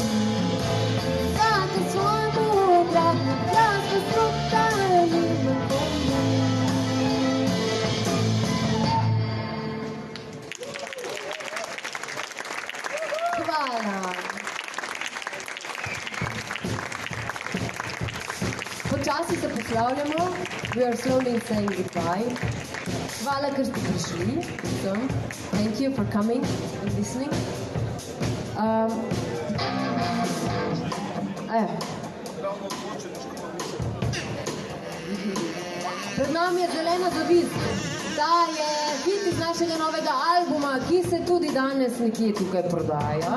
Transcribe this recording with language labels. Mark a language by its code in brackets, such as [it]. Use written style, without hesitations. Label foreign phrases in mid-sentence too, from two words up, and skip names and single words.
[sl] Vsaka svojmu dragi glas, pestrota nima komu. Hvala. Počasi se poslavljamo. [en] We are slowly saying goodbye. [sl] Hvala, ker ste prišli. vsem. [en] Thank you for coming and listening. [sl] Pred nami je Zelena zavist. Ta je hit iz našega novega albuma, ki se tudi danes nekje tukaj prodaja.